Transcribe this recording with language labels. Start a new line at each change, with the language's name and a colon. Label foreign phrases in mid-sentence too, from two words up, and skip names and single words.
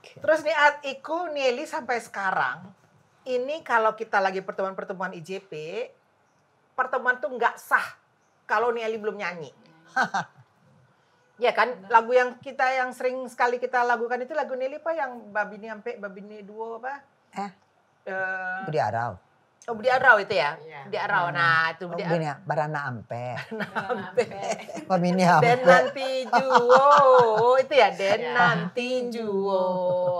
Indonesian: Terus nih Iku Nieli sampai sekarang, ini kalau kita lagi pertemuan-pertemuan IJP, pertemuan tuh nggak sah kalau Nieli belum nyanyi. Ya kan, lagu yang sering sekali kita lakukan itu lagu Nieli apa yang Babini Ampe, Babini Duo apa? Budi Arau. Oh Budi Arau itu ya? Budi Arau, nah itu Budi Arau. Barana Ampe. Babini Ampe.
Minangkabau: Den nanti juo, itu ya Den nanti juo.